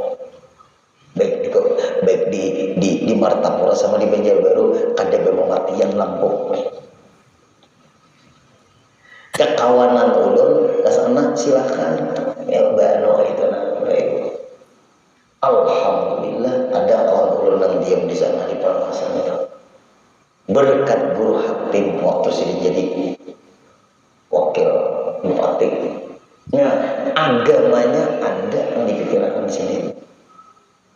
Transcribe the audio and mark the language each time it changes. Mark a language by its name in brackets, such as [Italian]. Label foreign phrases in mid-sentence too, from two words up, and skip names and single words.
[Banjar] Baik di Martapura sama di Banjarbaru kada mematian lampu. Kekawanan ulun ke sana silakan. Ya bano itu baik. Alhamdulillah ada kawan ulun yang diam di sana di Paramasan itu. [Indonesian] Berkat Guru Hatim waktu sini jadi wakil bupati. Nah, agamanya ada yang dipikirkan di sini.